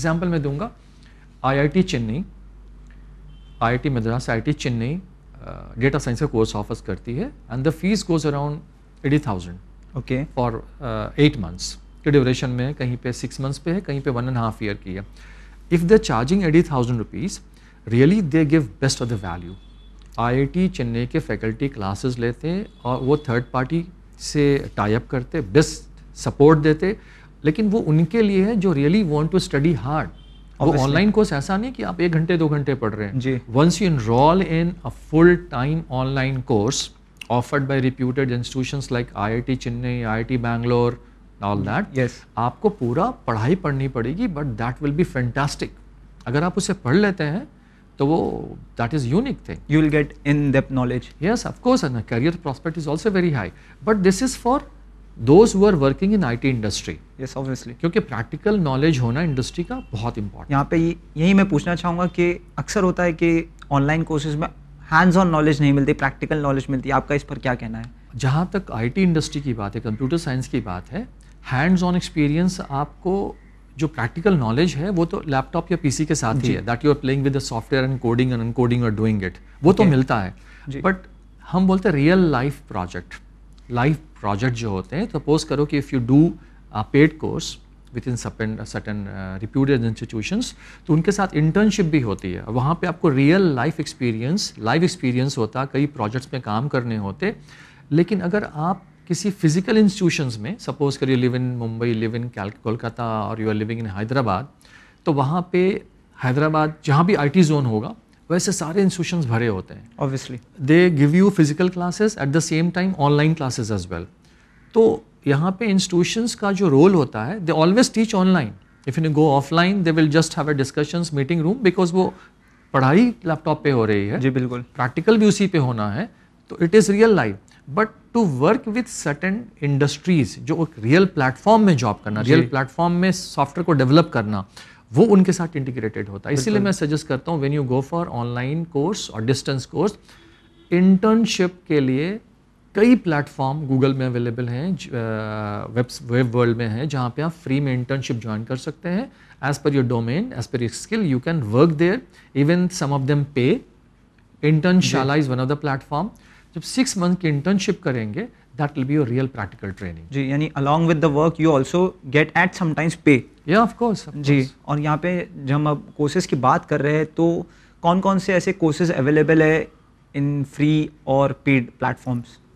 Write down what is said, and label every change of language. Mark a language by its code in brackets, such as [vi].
[ur] Example میں دوں گا, IIT Chennai, IIT Madras, IIT Chennai data science کا کورس آفر کرتی ہے, [en] and the fees goes around 80,000 okay [ur] for 8 months کے ڈیوریشن میں, کہیں پہ 6 months پہ ہے, کہیں پہ 1.5 year کی ہے. [en] If they charging 80,000 rupees, really they give best of the value. [ur] IIT Chennai کے فیکلٹی کلاسز لیتے اور وہ تھرڈ پارٹی سے ٹائی اپ کرتے, بیسٹ سپورٹ دیتے, لیکن وہ ان کے لیے ہے جو [en] Really want to study hard. [ur] وہ آن لائن کورس ایسا نہیں کہ آپ 1 گھنٹے 2 گھنٹے پڑھ رہے ہیں. جی, [en] once you enroll in a full time online course offered by reputed institutions like IIT Chennai, IIT Bangalore, all that, yes, [ur] آپ کو پورا پڑھائی پڑھنی پڑے گی, [en] But that will be fantastic. [ur] اگر آپ اسے پڑھ لیتے ہیں تو وہ [en] That is unique thing. you will get in depth knowledge. Yes, of course, and the career prospect is also very high. But this is for those who are working in IT industry. Yes, obviously. [ur] کیونکہ practical knowledge ہونا industry کا بہت important. یہاں پہ یہی میں پوچھنا چاہوں گا کہ اکثر ہوتا ہے کہ آن لائن کورسز میں ہینڈز آن نالج نہیں ملتی, پریکٹیکل نالج ملتی ہے. آپ کا اس پر کیا کہنا ہے؟ جہاں تک IT انڈسٹری کی بات ہے, کمپیوٹر سائنس کی بات ہے, ہینڈز آن ایکسپیرینس آپ کو جو پریکٹیکل نالج ہے وہ تو لیپ ٹاپ یا PC کے ساتھ ہی ہے, [en] that you are playing with the software and coding and encoding [ur] اور ڈوئنگ اٹ, وہ تو ملتا ہے. بٹ ہم بولتے ہیں ریئل لائف پروجیکٹ جو ہوتے ہیں. سپوز کرو کہ [en] if you do paid course with in certain reputed institutions, [ur] تو ان کے ساتھ انٹرنشپ بھی ہوتی ہے. وہاں پہ آپ کو ریئل لائف ایکسپیرینس ہوتا, کئی پروجیکٹس میں کام کرنے ہوتے. لیکن اگر آپ کسی فزیکل انسٹیٹیوشنز میں, سپوز کر [en] you live in Mumbai, live in Kolkata, [ur] اور [en] you are living in Hyderabad, [ur] تو وہاں پہ حیدرآباد جہاں بھی IT زون ہوگا ویسے سارے انسٹیٹیوشنز بھرے ہوتے ہیں. [en] Obviously. They give you physical classes at the same time online classes as well. [ur] تو یہاں پہ انسٹیٹیوشنس کا جو رول ہوتا ہے, [en] They always teach online. If you go offline they will just have a discussions meeting room, because [ur] وہ پڑھائی لیپ top پہ ہو رہی ہے. جی بالکل. پریکٹیکل بھی اسی پہ ہونا ہے, تو [en] It is real life. But to work with certain industries, [ur] جو ایک ریئل پلیٹ فارم میں جاب کرنا, ریئل پلیٹ فارم میں سافٹ ویئر کو ڈیولپ کرنا, وہ ان کے ساتھ انٹیگریٹڈ ہوتا ہے. اسی لیے میں سجیسٹ کرتا ہوں [en] when you go for online course [ur] اور ڈسٹینس کورس, انٹرنشپ کے لیے کئی پلیٹ فارم گوگل میں اویلیبل ہیں, ویب ورلڈ میں ہیں, جہاں پہ آپ فری میں انٹرنشپ جوائن کر سکتے ہیں. [en] As per your domain, as per your skill, you can work there. Even some of them pay. Internshala is one of the platform. [ur] جب 6 months کی انٹرنشپ کریں گے, [en] That will be your real practical training. جی, یعنی along with the work you also get at sometimes pay. Yeah, of course. [ur] جی, اور یہاں پہ جب ہم اب کورسز کی بات کر رہے ہیں تو کون کون سے ایسے کورسز اویلیبل ہے ان فری اور پیڈ پلیٹ فارمس؟